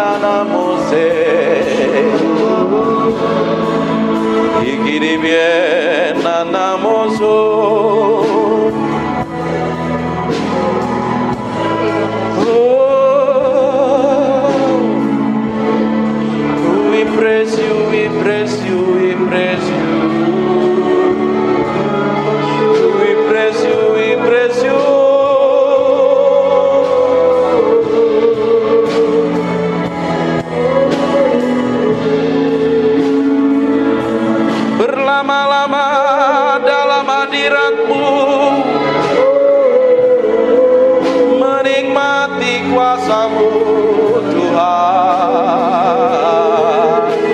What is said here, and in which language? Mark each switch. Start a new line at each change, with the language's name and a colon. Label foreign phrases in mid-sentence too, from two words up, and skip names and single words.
English: mose ikiri bien namoso. We praise you, we praise you, we praise you. We praise you, we praise you.
Indonesian: Berlama-lama dalam hadirat-Mu, menikmati kuasa-Mu, Tuhan.